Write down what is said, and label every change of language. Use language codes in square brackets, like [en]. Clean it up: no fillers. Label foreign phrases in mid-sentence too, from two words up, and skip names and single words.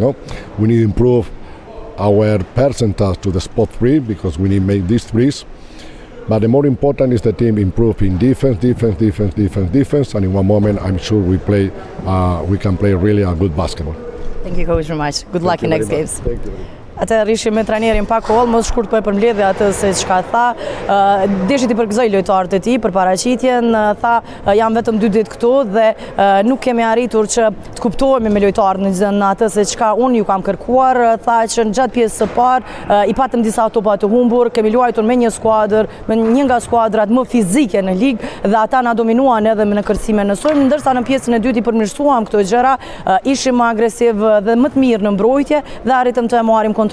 [en] No, we need to improve our percentage to the spot 3 because we need to make these threes. But the more important is the team improve in defense, and in one moment I'm sure we can play really a good basketball. Thank you, Coach, very much. Good luck in next games. Thank you. [sq] Atë rishim me trajnerin Pako Olmos, shkurt po e përmbledhi atë se çka tha. Deshit i përgëzoi lojtarët e tij për paraqitjen, tha jam vetëm 2 ditë këtu dhe nuk kemi arritur që të kuptohemi me lojtarët në atë se çka unë ju kam kërkuar. Tha që në gjatë pjesës së parë i patëm disa topa të humbur, kemi luajtur me një skuadër, me një nga skuadrat më fizike në ligë dhe ata na dominuan edhe në kërcime në sulm, ndërsa në pjesën e dytë i përmirësuam këto gjëra, ishim më agresiv dhe më të mirë në mbrojtje dhe arritëm të marrim kontrollin.